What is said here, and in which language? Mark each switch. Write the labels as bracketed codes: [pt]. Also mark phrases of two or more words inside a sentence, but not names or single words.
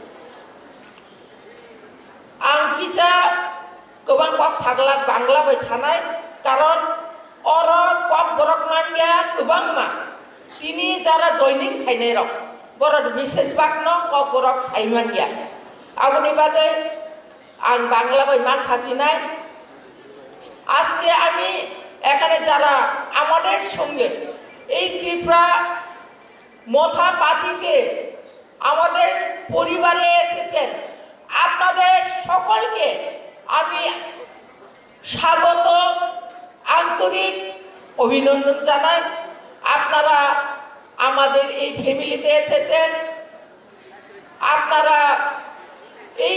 [trp] आं किसा गोबां कक सागला बांला बाय सानाय कारण और कक बरक मानया गोबां मा तिनी जारा जॉइनिंग खायनाय रक बरद विशेष बागनो कक बरक साइमानया आबनि बागै आं बांला बाय मा साचिनाय আজকে [bn] আমি এখানে যারা আমাদের সঙ্গে এই ত্রিপুরা মথা পাতিতে আমাদের পরিবারে এসেছেন আপনাদের সকলকে আমি স্বাগত আন্তরিক অভিনন্দন জানাই আপনারা আমাদের এই ফ্যামিলিতে এসেছেন আপনারা এই